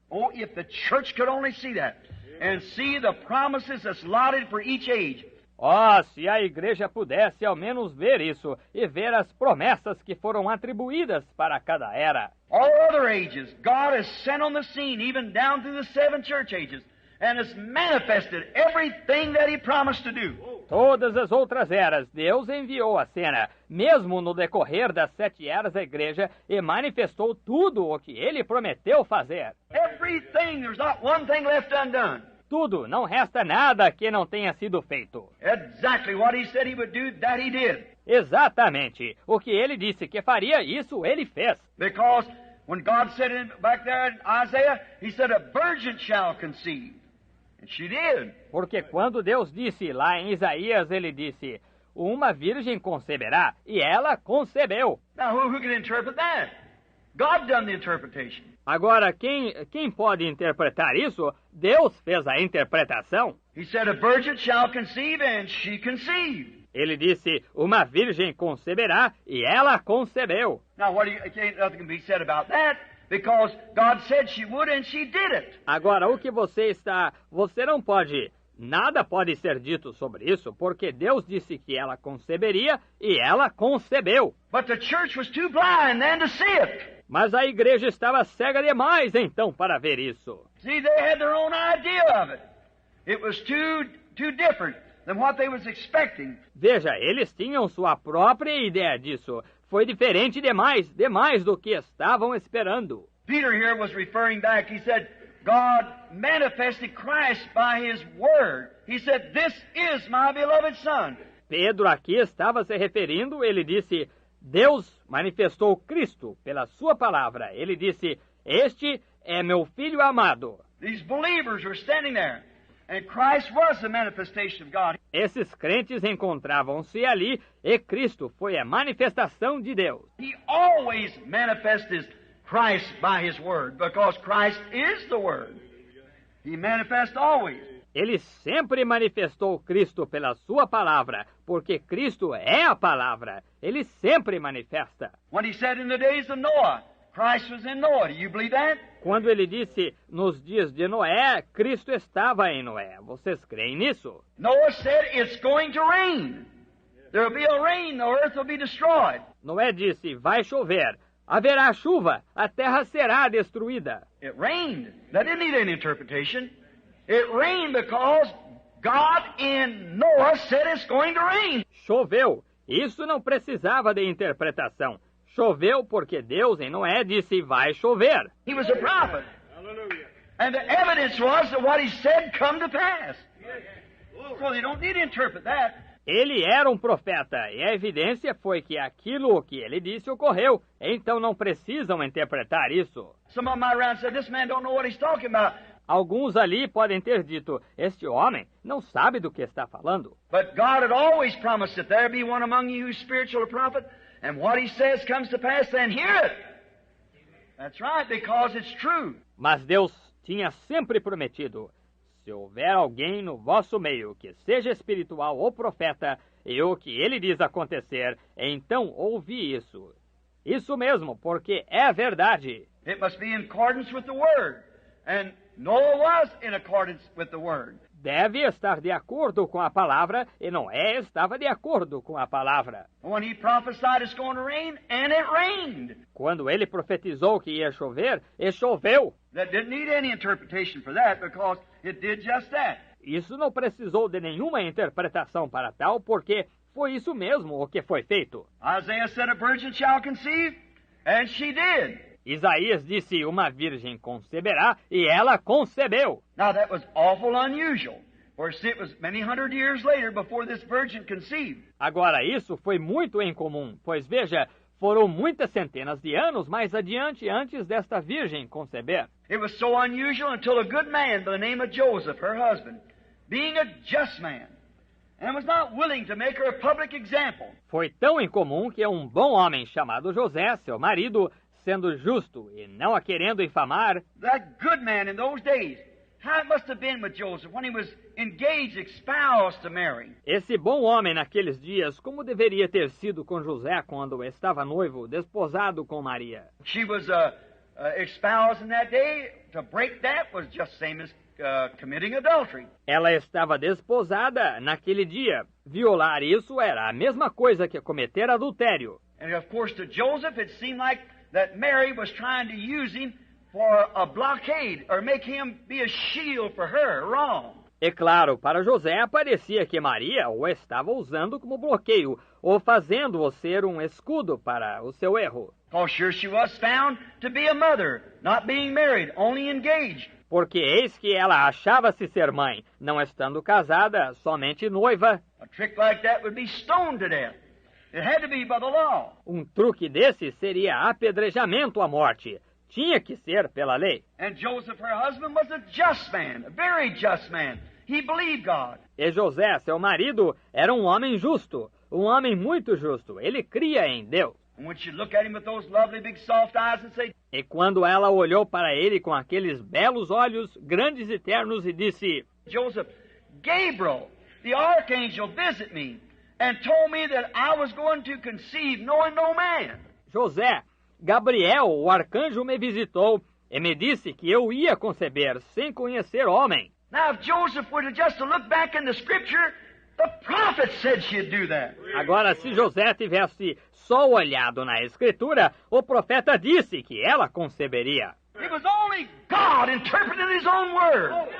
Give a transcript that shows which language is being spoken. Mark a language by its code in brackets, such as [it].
[en] Oh, if the church could only see that and see the promises that's allotted for each age. [pt] Oh, se a igreja pudesse ao menos ver isso e ver as promessas que foram atribuídas para cada era. [en] All other ages, God has sent on the scene, even down through the 7 church ages, and has manifested everything that He promised to do. [pt] Todas as outras eras, Deus enviou a cena, mesmo no decorrer das 7 eras da igreja, e manifestou tudo o que Ele prometeu fazer. [en] Everything, there's not one thing left undone. [pt] Tudo, não resta nada que não tenha sido feito. [en] Exactly what He said He would do, that He did. [pt] Exatamente. O que Ele disse que faria, isso Ele fez. [en] Because when God said back there in Isaiah, He said, "A virgin shall conceive." And she did. [pt] Porque quando Deus disse lá em Isaías, Ele disse, uma virgem conceberá, e ela concebeu. [en] Now who can interpret that? God done the interpretation. [pt] Agora, quem pode interpretar isso? Deus fez a interpretação. [en] He said, a virgin shall conceive, and she conceived. [pt] Ele disse, uma virgem conceberá, e ela concebeu. [en] Now, nothing can be said about that, because God said she would, and she did it. [pt] Agora, o que você não pode, nada pode ser dito sobre isso, porque Deus disse que ela conceberia, e ela concebeu. [en] But the church was too blind then to see it. [pt] Mas a igreja estava cega demais, então, para ver isso. [en] See, they had their own idea of it. It was too different than what they was expecting. [pt] Veja, eles tinham sua própria ideia disso. Foi diferente demais do que estavam esperando. [en] Peter here was referring back. He said, God manifested Christ by His Word. He said, this is my beloved Son. [pt] Pedro aqui estava se referindo, ele disse, Deus manifestou Cristo pela sua palavra. Ele disse, este é meu filho amado. [en] These believers were standing there, and Christ was the manifestation of God. [pt] Esses crentes encontravam-se ali, e Cristo foi a manifestação de Deus. [en] He always manifested Christ by His Word, because Christ is the Word. He manifests always. [pt] Ele sempre manifestou Cristo pela sua palavra, porque Cristo é a palavra. Ele sempre manifesta. [en] When He said in the days of Noah, Christ was in Noah. Do you believe that? [pt] Quando ele disse, nos dias de Noé, Cristo estava em Noé. Vocês creem nisso? [en] Noah said, it's going to rain. There will be a rain, the earth will be destroyed. [pt] Noé disse, vai chover. Haverá chuva, a terra será destruída. [en] It rained. That didn't need any interpretation. It rained because God in Noah said it's going to rain. [pt] Choveu. Isso não precisava de interpretação. Choveu porque Deus em Noé disse, vai chover. [en] He was a prophet. And the evidence was that what he said come to pass. So you don't need to interpret that. [pt] Ele era um profeta, e a evidência foi que aquilo que ele disse ocorreu. Então não precisam interpretar isso. [en] Some of them around said, this man don't know what he's talking about. [pt] Alguns ali podem ter dito, este homem não sabe do que está falando. [en] But God had always promised that there be one among you who's spiritual, a prophet, and what he says comes to pass, then hear it. That's right, because it's true. [pt] Mas Deus tinha sempre prometido, se houver alguém no vosso meio que seja espiritual ou profeta, e o que ele diz acontecer, então ouvi isso. Isso mesmo, porque é verdade. [en] It must be in accordance with the Word. And Noah was in accordance with the Word. [pt] Deve estar de acordo com a palavra, e Noé estava de acordo com a palavra. [en] When he prophesied it's going to rain, and it rained. [pt] Quando ele profetizou que ia chover, e choveu. [en] That didn't need any interpretation for that, because it did just that. [pt] Isso não precisou de nenhuma interpretação para tal, porque foi isso mesmo o que foi feito. [en] Isaiah said a virgin shall conceive, and she did. [pt] Isaías disse, uma virgem conceberá, e ela concebeu. [en] Now that was awful unusual, for it was many hundred years later before this virgin conceived. [pt] Agora, isso foi muito incomum, pois veja, foram muitas centenas de anos mais adiante antes desta virgem conceber. [en] It was so unusual until a good man by the name of Joseph, her husband, being a just man, and was not willing to make her a public example. [pt] Foi tão incomum que um bom homem chamado José, seu marido, sendo justo e não a querendo infamar. [en] That good man in those days, how it must have been with Joseph when he was engaged, espoused to Mary. [pt] Esse bom homem naqueles dias, como deveria ter sido com José quando estava noivo, desposado com Maria? [en] She was espoused in that day. To break that was just same as committing adultery. [pt] Ela estava desposada naquele dia. Violar isso era a mesma coisa que cometer adultério. [en] And of course to Joseph it seemed like that Mary was trying to use him for a blockade or make him be a shield for her wrong. [pt] E claro, para José parecia que Maria o estava usando como bloqueio ou fazendo-o ser um escudo para o seu erro. [en] Oh, sure she was found to be a mother, not being married, only engaged. [pt] Porque eis que ela achava-se ser mãe, não estando casada, somente noiva. [en] A trick like that would be stoned to death. It had to be by the law. [pt] Um truque desse seria apedrejamento à morte. Tinha que ser pela lei. [en] And Joseph, her husband, was a just man, a very just man. He believed God. [pt] E José, seu marido, era um homem justo, um homem muito justo. Ele cria em Deus. [en] And when she looked at him with those lovely big soft eyes and said, [pt] E quando ela olhou para ele com aqueles belos olhos grandes e ternos e disse: [en] Joseph, Gabriel, the archangel, visited me and told me that I was going to conceive knowing no man. [pt] José, Gabriel, o arcanjo, me visitou e me disse que eu ia conceber sem conhecer homem. [en] Now, if Joseph were to just to look back in the Scripture, the prophet said she'd do that. [pt] Agora, se José tivesse só olhado na Escritura, o profeta disse que ela conceberia. [en] It was only God interpreting His own word.